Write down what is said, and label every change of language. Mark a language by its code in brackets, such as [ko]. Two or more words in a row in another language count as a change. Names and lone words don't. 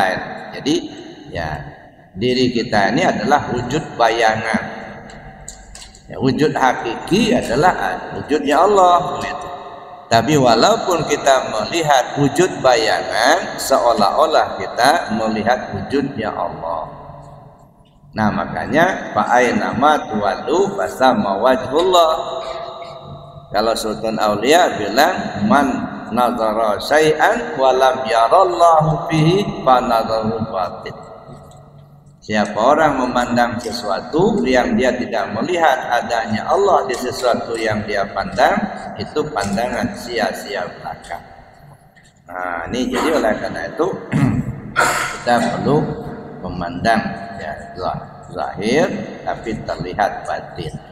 [id] Jadi ya, diri kita ini adalah wujud bayangan. Ya, wujud hakiki adalah wujudnya Allah. Gitu. Tapi walaupun kita melihat wujud bayangan, seolah-olah kita melihat wujudnya Allah. Nah, makanya [ar] فأينما تولوا فثم وجه الله. [id] Kalau Sultan Aulia bilang [ar] من نظر شيئا ولم ير الله فيه فنظره باطل. [id] Siapa orang memandang sesuatu yang dia tidak melihat adanya Allah di sesuatu yang dia pandang, itu pandangan sia-sia belaka. Nah, ini jadi oleh karena itu kita perlu memandang ya zahir tapi terlihat batin.